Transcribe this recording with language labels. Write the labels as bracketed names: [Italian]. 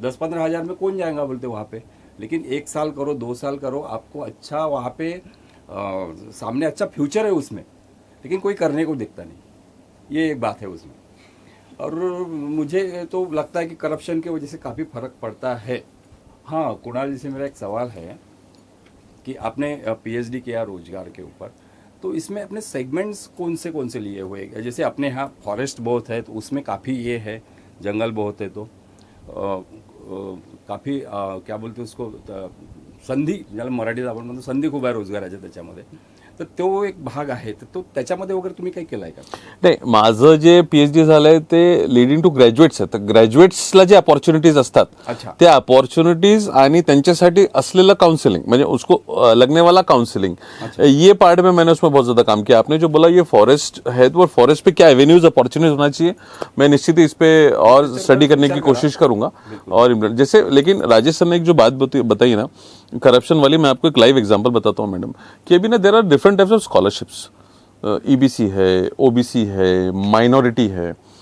[Hindi] 10-15 हज़ार में कौन जाएगा बोलते वहाँ पे, लेकिन 1 साल करो, 2 साल करो, आपको अच्छा वहाँ पे सामने अच्छा फ्यूचर है उसमें, लेकिन कोई करने को दिखता नहीं। ये एक बात है उसमें। और मुझे तो लगता है कि करप्शन की वजह से काफ़ी फर्क पड़ता है। हाँ, कुणाल जी से मेरा एक सवाल है कि आपने पीएचडी किया रोजगार के ऊपर, तो इसमें अपने सेगमेंट्स कौन से लिए हुए? जैसे अपने यहाँ फॉरेस्ट बहुत है तो उसमें काफ़ी ये है, जंगल बहुत है तो काफ़ी क्या बोलते उसको, संधी, [Marathi] ज्याला मराठीत आपण म्हणतो संधी खूप आहे रोजगाराच्या त्याच्यामध्ये, तर तो एक भाग आहे। तो त्याच्यामध्ये वगैरे तुम्ही काही केलाय का? नाही, माझं जे पीएचडी झालंय ते लिडिंग टू ग्रॅज्युएट्स आहे, तर ग्रॅज्युएट्सला जे अपॉर्च्युनिटीज असतात त्या अपॉर्च्युनिटीज आणि त्यांच्यासाठी असलेलं काउंसलिंग, म्हणजे [Hindi] उसको लगने वाला काउंसलिंग, ये पार्ट में मैंने उसमें बहुत ज्यादा काम किया। आपने जो बोला ये फॉरेस्ट है, तो फॉरेस्ट पे क्या एवेन्यूज अपॉर्चुनिटीज होना चाहिए, मैं निश्चित ही इस पे और स्टडी करने की कोशिश करूंगा। और जैसे लेकिन राजेश सर ने एक जो बात बताई ना करप्शन वाली, मैं आपको एक लाइव एग्जांपल बताता हूँ मैडम, कि अभी ना [English] there are different types of scholarships, [Hindi] EBC है, ओबीसी है, माइनॉरिटी है।